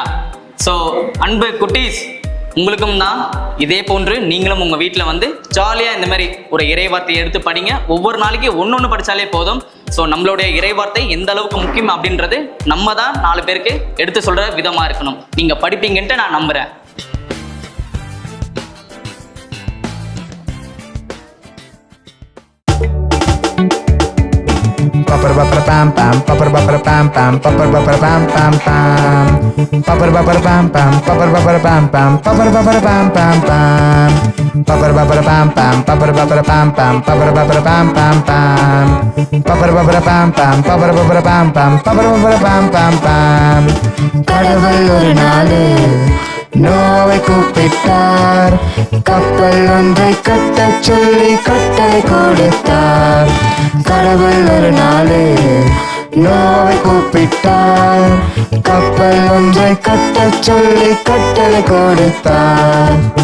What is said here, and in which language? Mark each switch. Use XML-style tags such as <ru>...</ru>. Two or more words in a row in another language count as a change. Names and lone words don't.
<ta>ஸோ அன்பு குட்டீஸ், உங்களுக்கும் தான் இதே போன்று நீங்களும் உங்கள் வீட்டில் வந்து ஜாலியாக இந்த மாதிரி ஒரு இறைவார்த்தையை எடுத்து படிங்க. ஒவ்வொரு நாளைக்கு ஒன்று படித்தாலே போதும். ஸோ நம்மளுடைய இறைவார்த்தை எந்த அளவுக்கு முக்கியம் அப்படின்றது நம்ம தான் 4 பேருக்கு எடுத்து சொல்கிற விதமாக இருக்கணும். நீங்கள் படிப்பீங்கன்ட்டு நான் நம்புகிறேன். Papar papar pam pam, papar papar pam pam, papar papar pam pam pam. Papar papar pam pam, papar papar pam pam, papar papar pam pam pam. Papar papar pam pam, papar papar pam pam, papar papar pam pam pam. Papar papar pam pam, papar papar pam pam, papar papar pam pam pam. கடவுள் ஒரு நாள் நோவை கூப்பிட்டார், கப்பல் ஒன்றை கட்டச் சொல்லி கட்டளை கொடுத்தார். கடவுள் ஒரு நாள் நோவை கூப்பிட்டார், கப்பல் ஒன்றை கட்டச் சொல்லி கட்டளை கொடுத்தார்.</ta>